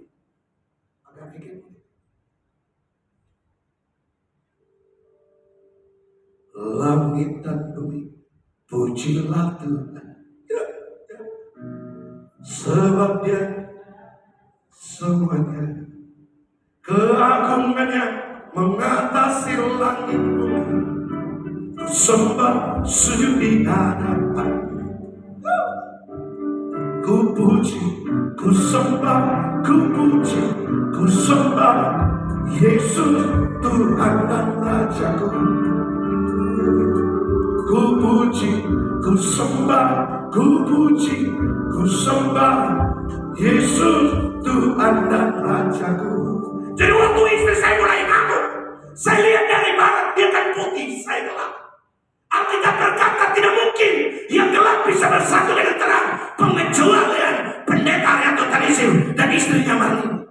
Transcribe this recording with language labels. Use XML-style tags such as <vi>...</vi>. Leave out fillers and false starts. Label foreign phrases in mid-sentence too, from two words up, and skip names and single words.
<id>Agak bikin langit dan bumi, pujilah Tuhan. Ya, ya. Sebab Dia semuanya keagungannya mengatasi langit bumi. Ku sembah sujud di hadapan, ku puji, ku sembah, ku puji, ku sembah Yesus Tuhan dan Rajaku. Ku puji, ku sembah, ku puji, ku sembah Yesus Tuhan dan Rajaku. Jadi waktu istri saya mulai ngamuk, saya lihat dari barat dia kan putih, saya gelap. Alkitab berkata tidak mungkin yang gelap bisa bersatu dengan terang. Pengecualian pendeta Arianto Tanisiu dan istrinya Marlin.</id>